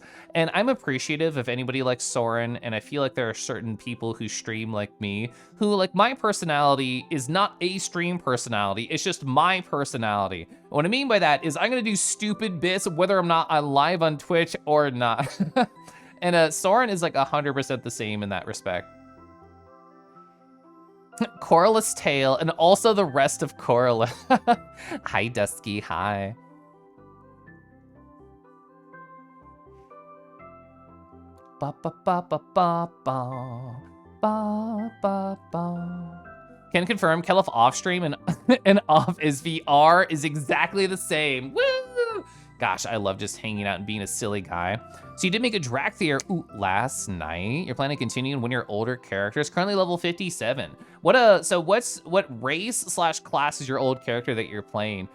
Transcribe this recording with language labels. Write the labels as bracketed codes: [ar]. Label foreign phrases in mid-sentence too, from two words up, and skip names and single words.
[en] And I'm appreciative of anybody like Soren, and I feel like there are certain people who stream like me, who like my personality is not a stream personality, it's just my personality. What I mean by that is I'm gonna do stupid bits whether I'm not live on Twitch or not. And Soren is like 100% the same in that respect. Coralus Tail, and also the rest of Coralus. Hi, Dusky, hi. Ba ba ba ba ba ba ba ba ba. Can confirm, Kelif off stream and and off is VR is exactly the same. Woo! Gosh, I love just hanging out and being a silly guy. So you did make a Drakthir last night. You're planning to continue and win your older characters. Currently level 57. What race / class is your old character that you're playing?